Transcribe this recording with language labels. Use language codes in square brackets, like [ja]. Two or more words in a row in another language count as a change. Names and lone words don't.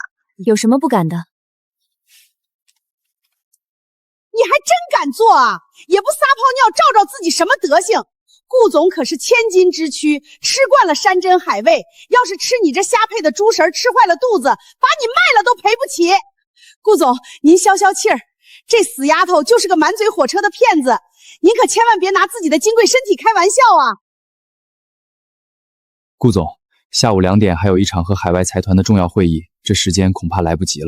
[zh] 有什麼不敢的？你還真敢做啊！也不撒泡尿照照自己什麼德行？顧總可是千金之軀，吃慣了山珍海味，要是吃你這瞎配的豬食吃壞了肚子，把你賣了都賠不起。顧總，您消消氣兒，這死丫頭就是個滿嘴火車的騙子，您可千萬別拿自己的金貴身體開玩笑啊！顧總，下午2點還有一場和海外財團的重要會議，這時間恐怕來不及了。